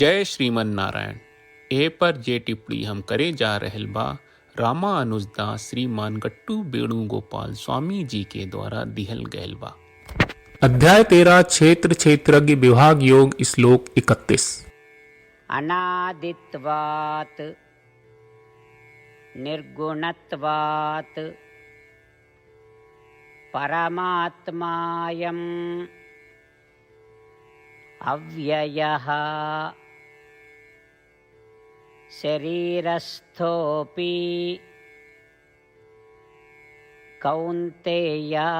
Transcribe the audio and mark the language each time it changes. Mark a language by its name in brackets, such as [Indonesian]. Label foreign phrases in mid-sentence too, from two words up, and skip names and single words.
[Bhojpuri] जय श्रीमन नारायण। ए पर जे टिप्पणी हम करे जा रहल बा रामा अनुजदास श्रीमान गट्टू वेणुगोपाल स्वामी जी के द्वारा दिहल गयल बा। अध्याय 13 क्षेत्र क्षेत्रज्ञ विभाग योग श्लोक 31। [Sanskrit] अनादित्वात् निर्गुणत्वात् परमात्मायम् अव्ययः शरीरस्थोऽपि कौन्तेय